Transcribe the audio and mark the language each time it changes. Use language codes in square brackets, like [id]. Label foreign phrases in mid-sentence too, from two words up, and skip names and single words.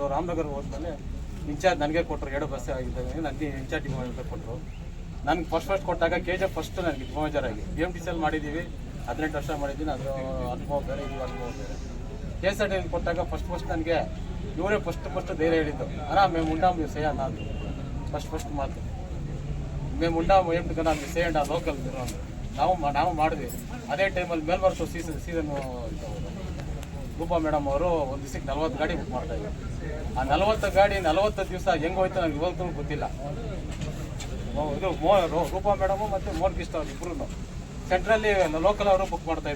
[kn] ರಾಮನಗರ ಹೋದ್ಮೇಲೆ ಇನ್ಚಾರ್ಜ್ ನನಗೆ ಕೊಟ್ಟರು. 2 ಬಸ್ ಆಗಿದ್ದಾಗ ನನಗೆ [en] incharge depot manager [kn] ಕೊಟ್ಟರು. ನನಗೆ ಫಸ್ಟ್ ಕೊಟ್ಟಾಗ KGF ಫಸ್ಟ್ ನನಗೆ [en] depot manager [kn] ಆಗಿ BMTCL ಮಾಡಿದ್ದೀವಿ, 18 ವರ್ಷ ಮಾಡಿದ್ದೀನಿ. ಅದು ಅನುಭವ ಬೇರೆ, ಇದು ಅನುಭವ ಬೇರೆ. KSRTC ಕೊಟ್ಟಾಗ ಫಸ್ಟ್ ನನಗೆ ಇವರೇ ಫಸ್ಟ್ ಧೈರ್ಯ ಹೇಳಿದ್ದು, ಅಣ್ಣ [te] మేము ఉంటాం మీరు చేయండి [kn] ಅದು ಫಸ್ಟ್ ಮಾತು, [te] మేము ఉంటాం ఏంటి కన్నా మీరు చేయండి [kn] ಆ ಲೋಕಲ್ ನಾವು ಮಾಡಿದ್ವಿ. ಅದೇ ಟೈಮಲ್ಲಿ ಮೇಲ್ವರ್ಸು ಸೀಸನ್ ರೂಪಾ ಮೇಡಮ್ ಅವರು ಒಂದು ದಿವಸಕ್ಕೆ 40 ಗಾಡಿ ಬುಕ್ ಮಾಡ್ತಾಯಿದ್ರು. ಆ 40 ಗಾಡಿ 40 ದಿವಸ ಹೆಂಗೆ ಹೋಯ್ತು ನನಗೆ ಇವತ್ತು ಗೊತ್ತಿಲ್ಲ. ಇದು ರೂಪಾ ಮೇಡಮು ಮತ್ತು ಮೋಹನ್ ಕೃಷ್ಣ ಅವ್ರು ಇಬ್ಬರು ಸೆಂಟ್ರಲ್ಲಿ ಲೋಕಲ್ ಅವರು ಬುಕ್ ಮಾಡ್ತಾಯಿದ್ರು.